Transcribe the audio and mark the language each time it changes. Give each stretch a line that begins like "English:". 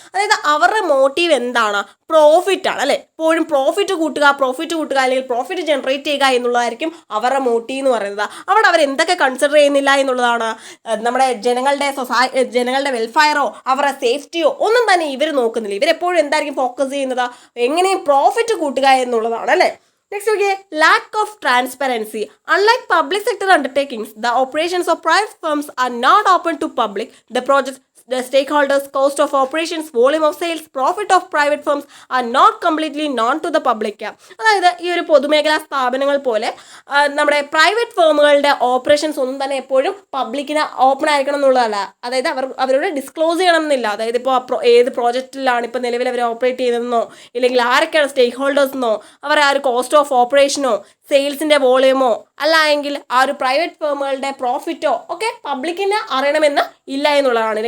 Malayalam: അതായത് അവരുടെ മോട്ടീവ് എന്താണ്? പ്രോഫിറ്റ് ആണ് അല്ലേ. എപ്പോഴും പ്രോഫിറ്റ് കൂട്ടുക അല്ലെങ്കിൽ പ്രോഫിറ്റ് ജനറേറ്റ് ചെയ്യുക എന്നുള്ളതായിരിക്കും അവരുടെ മോട്ടീവ് എന്ന് പറയുന്നത്. അവിടെ അവർ എന്തൊക്കെ കൺസിഡർ ചെയ്യുന്നില്ല എന്നുള്ളതാണ്. നമ്മുടെ ജനങ്ങളുടെ വെൽഫെയറോ അവരുടെ സേഫ്റ്റിയോ ഒന്നും തന്നെ ഇവർ നോക്കുന്നില്ല. ഇവരെപ്പോഴും എന്തായിരിക്കും ഫോക്കസ് ചെയ്യുന്നത്? എങ്ങനെയും പ്രോഫിറ്റ് കൂട്ടുക എന്നുള്ളതാണ് അല്ലേ.
English: Next, okay, lack of transparency. Unlike public sector undertakings, the operations of private firms are not open to public. The projects, the stakeholders, cost of operations, volume of sales, profit of private firms are not completely known to the public.
Malayalam: അതായത് ഈ ഒരു പൊതുമേഖലാ സ്ഥാപനങ്ങൾ പോലെ നമ്മുടെ private ഫേമുകളുടെ operations ഒന്നും തന്നെ എപ്പോഴും പബ്ലിക്കിന് ഓപ്പൺ ആയിരിക്കണം എന്നുള്ളതല്ല. അതായത് അവരോട് ഡിസ്ക്ലോസ് ചെയ്യണം എന്നില്ല. അതായത് ഇപ്പോൾ ഏത് പ്രോജക്റ്റിലാണ് ഇപ്പോൾ നിലവിൽ അവർ ഓപ്പറേറ്റ് ചെയ്തതെന്നോ ഇല്ലെങ്കിൽ ആരൊക്കെയാണ് സ്റ്റേക്ക് ഹോൾഡേഴ്സെന്നോ അവർ ആ ഒരു കോസ്റ്റ് ഓഫ് ഓപ്പറേഷനോ സെയിൽസിൻ്റെ വോളിയമോ അല്ല എങ്കിൽ ആ ഒരു പ്രൈവറ്റ് ഫേമുകളുടെ പ്രോഫിറ്റോ ഒക്കെ പബ്ലിക്കിന് അറിയണമെന്ന് ഇല്ല എന്നുള്ളതാണ്.